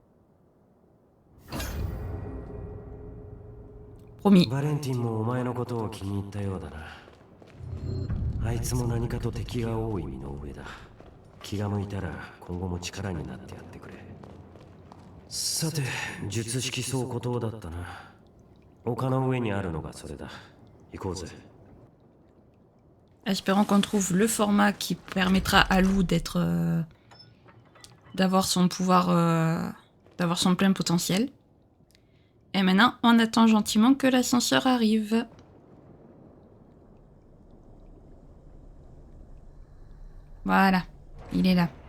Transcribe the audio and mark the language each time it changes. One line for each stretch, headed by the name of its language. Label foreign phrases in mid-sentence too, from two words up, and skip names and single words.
Japanese: バレンティンもお前のことを気に入ったようだな。あいつも何かと敵が多い身の上だ。気が向いたら今後も力になってやってくれ。さて、術式倉庫塔だったな。丘の上にあるのがそれだ。行こうぜ。
French: Espérons qu'on trouve le format qui permettra à Lou d'être, d'avoir son pouvoir, d'avoir son plein potentiel. Et maintenant, on attend gentiment que l'ascenseur arrive. Voilà, il est là.